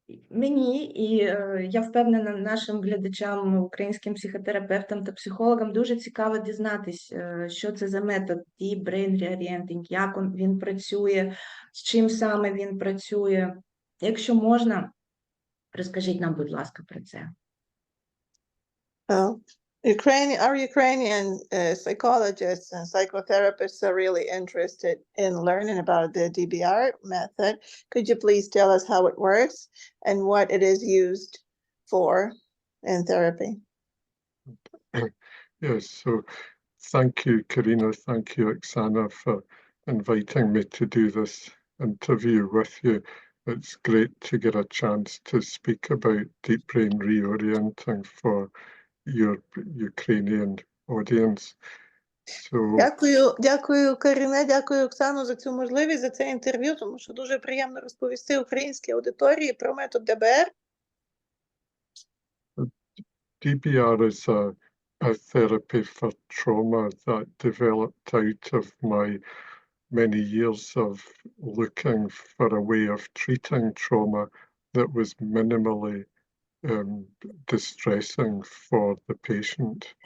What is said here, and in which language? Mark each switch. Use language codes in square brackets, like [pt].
[uk] Мені, і я впевнена нашим глядачам, українським психотерапевтам та психологам дуже цікаво дізнатись, що це за метод Deep Brain Reorienting, як він працює, з чим саме він працює. Якщо можна, розкажіть нам, будь ласка, про це. [en] Our Ukrainian psychologists and psychotherapists are really interested in learning about the DBR method. Could you please tell us how it works and what it is used for in therapy? Yes, so thank you, Karina. Thank you, Oksana, for inviting me to do this interview with you. It's great to get a chance to speak about deep brain reorienting for your Ukrainian audience. So, [uk] Дякую, Каріне, дякую, Оксану, за цю можливість, за це інтерв'ю, тому що дуже приємно розповісти українській аудиторії про метод ДБР. [en] DBR is a therapy for trauma that developed out of my many years of looking for a way of treating trauma that was minimally distressing for the patient.